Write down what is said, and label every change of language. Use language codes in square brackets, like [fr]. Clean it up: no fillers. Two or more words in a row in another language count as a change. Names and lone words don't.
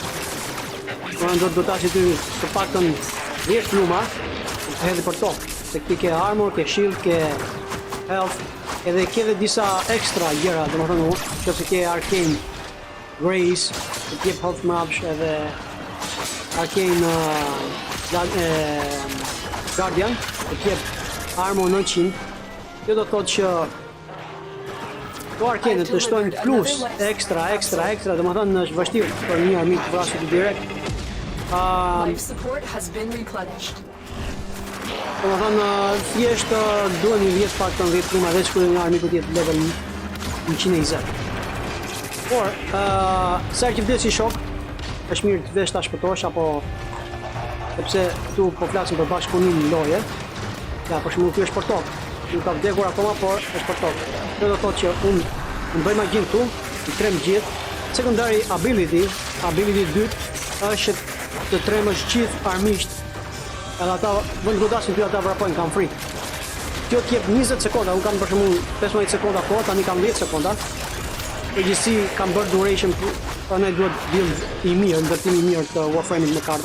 [sq] Domethënë do të godasë ty të paktën 10 pluma, të hedhë për tokë, se ti ke armor, ke shield, ke health, edhe ke edhe disa ekstra gjëra, domethënë nëse ke arcane grace, të jep health mrapsh, edhe arcane Guardian, të jep armor 900. Kjo do të thotë që To arkene të shtojnë plus, ekstra, domethënë është vështirë për një armik të vrasur direkt. [en] Life support has been replenished. [sq] Domethënë thjesht duhen një 10 faktor 10 prima veç kur një armiku të jetë level 120. Por, sa që vdes si shok, është mirë të vesh ta shpëtosh apo sepse këtu po flasim për bashkëpunimin loje. Ja, për shembull ky është për tokë. Nuk ka vdekur akoma, por është për tokë. Kjo do thotë që unë bëj magjin këtu, i trem gjithë. [en] Secondary ability [sq] 2 është të tremësh gjithë armiqt. Edhe ata vënd godasin ty ata vrapojnë, kanë frikë. Kjo t'jep 20 sekonda, unë kam për shembull 15 sekonda kohë, tani kam 10 sekonda. Përgjithësi kam bërë duration, prandaj duhet build i mirë, ndërtim i mirë të Warframe-it me karta.